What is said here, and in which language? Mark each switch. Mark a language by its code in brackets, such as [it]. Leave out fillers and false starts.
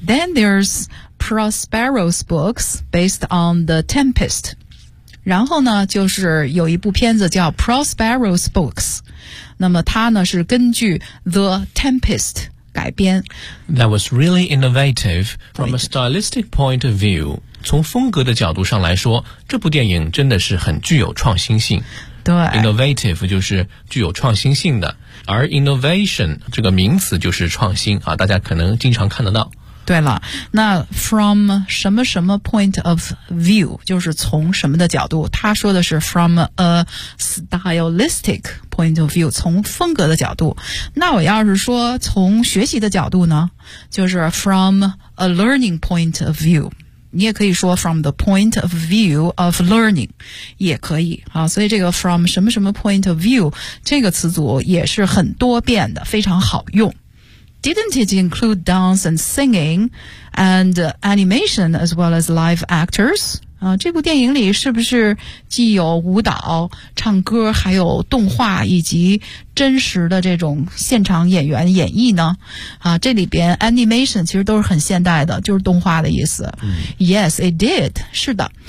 [en] Then there's Prospero's books based on The Tempest. [zh] 然后呢就是有一部片子叫 Prospero's books. 那么它呢是根据 The Tempest改编。 [en] That was really innovative from a stylistic point of view. [zh] 从风格的角度上来说，这部电影真的是很具有创新性。对。 Innovative 就是具有创新性的。而 innovation 这个名词就是创新啊，大家可能经常看得到。对了，那 from 什么什么 point of view, 就是从什么的角度，他说的是 [en] from a stylistic point of view, [zh] 从风格的角度。那我要是说从学习的角度呢，就是 [en] from a learning point of view, [zh] 你也可以说 [en] from the point of view of learning, [zh] 也可以。啊，所以这个 from 什么什么 [en] point of view, [zh] 这个词组也是很多变的，非常好用。 [en] Didn't it include dance and singing and animation as well as live actors? [zh] 这部电影里是不是既有舞蹈、唱歌、还有动画以及真实的这种现场演员演绎呢？这里边 animation 其实都是很现代的，就是动画的意思。 [en] Yes, it did. [zh] 是的。